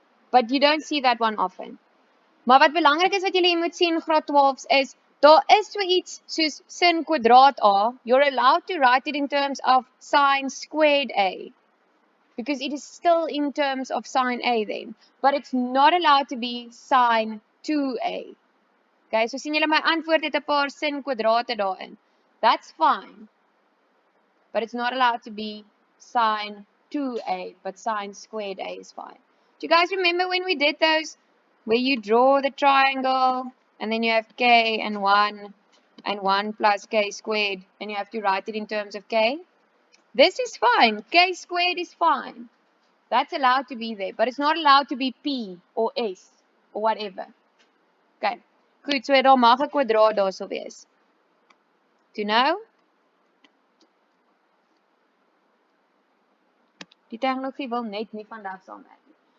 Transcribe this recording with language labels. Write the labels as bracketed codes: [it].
[en] But you don't see that one often. [af] Maar wat belangrik is wat julle moet sien graad 12s is daar is so iets soos sin kwadraat A. [en] You're allowed to write it in terms of sine squared A. Because it is still in terms of sine A then. But it's not allowed to be sine 2A. [af] Okay, so sien julle my antwoord het 'n paar sin kwadrate daarin. [en] That's fine. But it's not allowed to be sine 2A, but sine squared A is fine. Do you guys remember when we did those? Where you draw the triangle, and then you have k and 1 plus k squared, and you have to write it in terms of k? This is fine. K squared is fine. That's allowed to be there, but it's not allowed to be p or s or whatever. Okay. [af] Goed, so daar mag 'n kwadraat daarso wees. [en] Do you know? [af] Die tegnologie wil net nie vandag saamwerk nie.